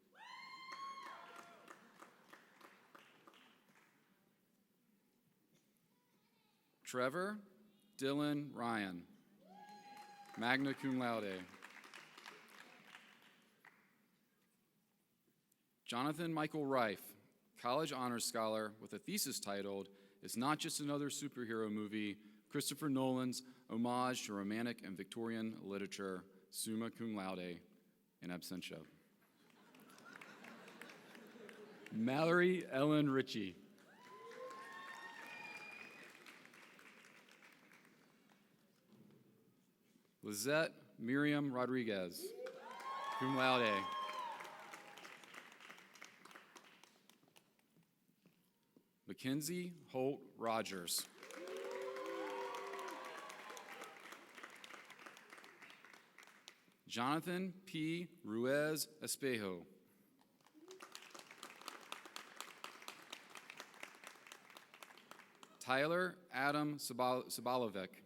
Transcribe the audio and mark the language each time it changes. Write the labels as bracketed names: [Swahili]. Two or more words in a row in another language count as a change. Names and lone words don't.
[English] Trevor Dylan Ryan, [Latin] magna cum laude. Jonathan Michael Reif, [English] college honors scholar with a thesis titled, "It's Not Just Another Superhero Movie, Christopher Nolan's Homage to Romantic and Victorian Literature," [Latin] summa cum laude, in absentia. [English] Mallory Ellen Ritchie. Lizette Miriam Rodriguez, [Latin] cum laude. [English] Mackenzie Holt Rogers. Jonathan P. Ruiz Espejo. Tyler Adam Sabalovic.